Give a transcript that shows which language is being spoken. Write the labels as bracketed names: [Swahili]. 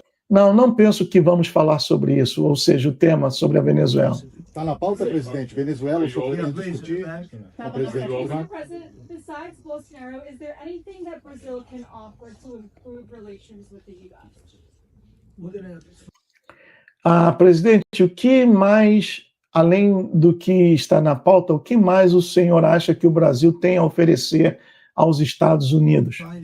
[Portuguese] Não penso que vamos falar sobre isso, ou seja, o tema sobre a Venezuela. Está na pauta, presidente. Venezuela, o senhor quer discutir com o presidente Lula? [English] Besides Bolsonaro, is there anything that Brazil can offer to improve relations with the U.S.? [Portuguese] Presidente, o que mais, além do que está na pauta, o que mais o senhor acha que o Brasil tem a oferecer aos Estados Unidos?